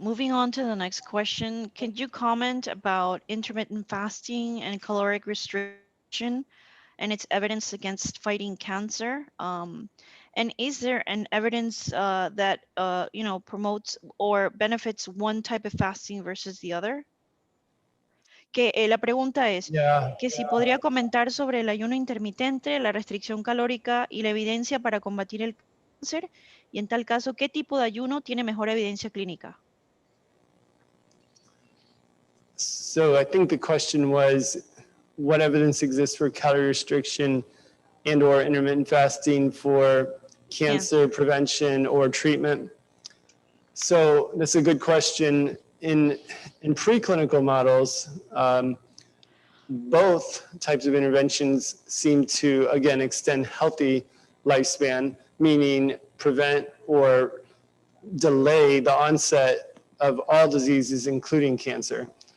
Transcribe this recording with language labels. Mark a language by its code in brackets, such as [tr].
[en] Moving on to the next question. Can you comment about intermittent fasting and caloric restriction and its evidence against fighting cancer? And is there an evidence that promotes or benefits one type of fasting versus the other? [es] Que la pregunta es que si podría comentar sobre el ayuno intermitente, la restricción calórica y la evidencia para combatir el cáncer, y en tal caso, ¿qué tipo de ayuno tiene mejor evidencia clínica? [en] So I think the question was, what evidence exists for calorie restriction and or intermittent fasting for cancer prevention or treatment? So that's a good question. In preclinical models, both types of interventions seem to, again, extend healthy lifespan, meaning prevent or delay the onset of all diseases, including cancer.